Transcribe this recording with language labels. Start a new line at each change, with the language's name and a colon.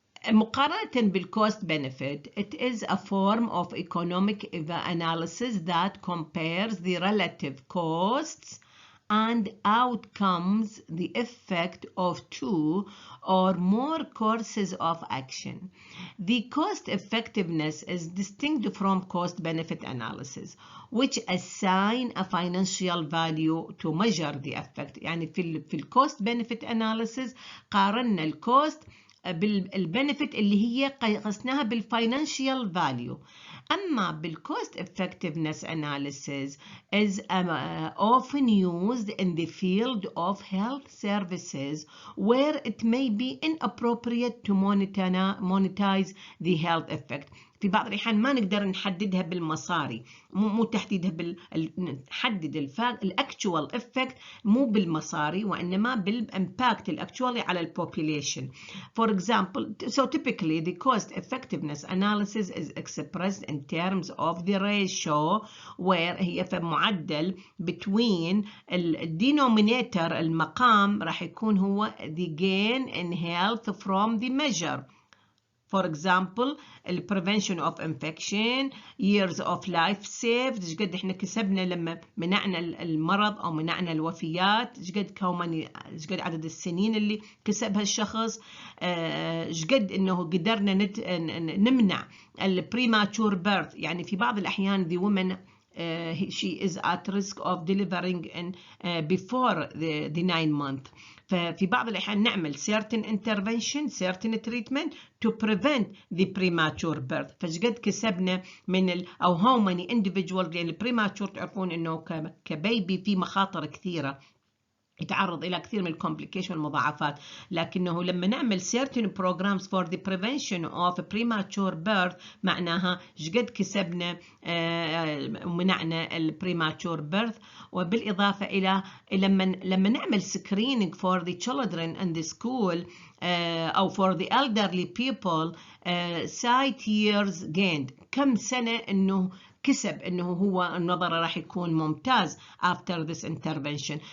English: مقارنة بالcost benefit, it is a form of economic analysis that compares the relative costs and outcomes, the effect of two or more courses of action. The cost effectiveness is distinct from cost benefit analysis, which assign a financial value to measure the effect.
Arabic: يعني في cost benefit analysis قارنا الكوست بالبنفيت اللي هي قسناها بالفاينانشال فاليو.
English: أما بالcost effectiveness analysis is often used in the field of health services where it may be inappropriate to monetize the health effect.
Arabic: في بعض الأحيان ما نقدر نحددها بالمصاري، مو تحديدها نحدد الاكتوال افكت مو بالمصاري وإنما بالامباكت الاكتوالي على البوبوليشن.
English: For example, so typically the cost effectiveness analysis is expressed in terms of the ratio where
Arabic: هي في معدل
English: between denominator
Arabic: المقام راح يكون هو
English: the gain in health from the measure. for example prevention of infection, years of life saved،
Arabic: ايش قد احنا كسبنا لما منعنا المرض او منعنا الوفيات، ايش قد عدد السنين اللي كسبها الشخص، ايش قد انه قدرنا نمنع premature birth. يعني في بعض الأحيان
English: the woman she is at risk of delivering in before the 9 month.
Arabic: ففي بعض الأحيان نعمل
English: certain intervention certain treatment to prevent the premature birth.
Arabic: فايش قد كسبنا من أو how many individuals، يعني premature تعرفون إنه كبيبي في مخاطر كثيرة، يتعرض إلى كثير من الكومبليكيشن والمضاعفات، لكنه لما نعمل
English: certain programs for the prevention of premature birth
Arabic: معناها شقد كسبنا ومنعنا premature birth.
English: وبالإضافة إلى لما نعمل screening for the children in the school أو for the elderly people sight years gained،
Arabic: كم سنة إنه كسب انه هو النظر راح يكون ممتاز
English: after this intervention.